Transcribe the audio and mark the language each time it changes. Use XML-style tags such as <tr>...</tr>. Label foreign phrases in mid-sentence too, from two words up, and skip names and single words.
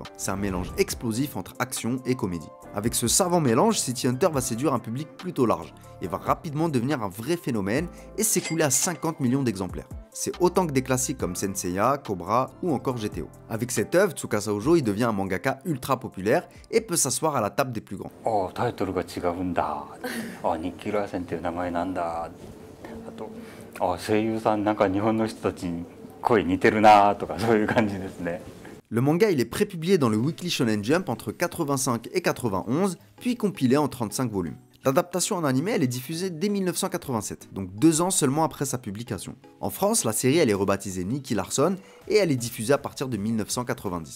<fr>C'est un mélange explosif entre action et comédie. Avec ce savant mélange, City Hunter va séduire un public plutôt large, et va rapidement devenir un vrai phénomène et s'écouler à 50 millions d'exemplaires. C'est autant que des classiques comme Senseiya, Cobra ou encore GTO. Avec cette œuvre, Tsukasa Ojo il devient un mangaka ultra populaire et peut s'asseoir à la table des plus grands.</fr> <ja>Oh, タイトルが違うんだ。あ、ニッキー・ラーセンっていう名前なんだ。あと、あ、声優さんなんか日本の人たちに声似てるなとかそういう感じですね。</ja> <fr>Le manga il est prépublié dans le Weekly Shonen Jump entre 85 et 91, puis compilé en 35 volumes. L'adaptation en animé, elle est diffusée dès 1987, donc 2 ans seulement après sa publication. En France, la série elle est rebaptisée Nicky Larson et elle est diffusée à partir de 1990.</fr>